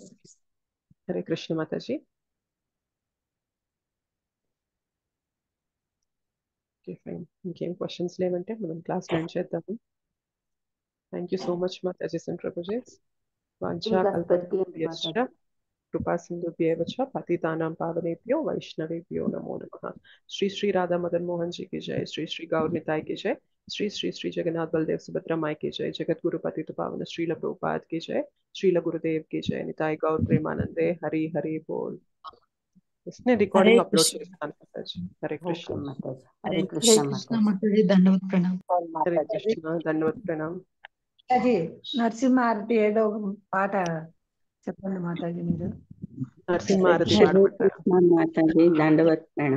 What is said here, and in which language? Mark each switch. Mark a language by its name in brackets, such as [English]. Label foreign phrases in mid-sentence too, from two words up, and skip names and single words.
[Telugu] హరే కృష్ణ మాతాజీ. [English] okay fine. [Telugu] ఇంకేం క్వశ్చన్స్ లేవంటే మనం [English] class end [Telugu] చేద్దాము. [English] thank you so much Mataji and Prabhujis. [Sanskrit] వాంఛా [Telugu] ఇంకా [Sanskrit] కల్పతరుభ్యశ్చ [Telugu] మాతాజీ. [Sanskrit] కృపా సింధుభ్యేవ చ పతితానాం పావనేభ్యో వైష్ణవేభ్యో నమో నమః. [Hindi] శ్రీ శ్రీ రాधा मदन मोहन जी की जय, श्री श्री गौर निताय की जय, श्री श्री श्री जगन्नाथ बलदेव सुभद्रा माई की जय, जगत गुरु पतित पावन श्रील प्रभुपाद की जय, श्रील गुरुदेव की जय, निताय गौर प्रेमानंदे, हरि हरि बोल. इसने [Telugu] హరే [English] recording upload [Telugu] కృష్ణ చేస్తాను మాతాజీ. హరే ఓకే కృష్ణ. మాతాజీ, హరే హరే హరే కృష్ణ కృష్ణ మాతాజీ. మాతాజీ, దండవత్ ప్రణామం. హరే మాతాజీ. కృష్ణ, ధన్యవాద ప్రణామ్. మాతాజీ, నరసింహారతి ఏదో ఒక పాట చెప్పండి మాతాజీ మీరు. నరసింహారతి హరే పాడమంటారు. కృష్ణ మాతాజీ, దండవత్ ప్రణామం.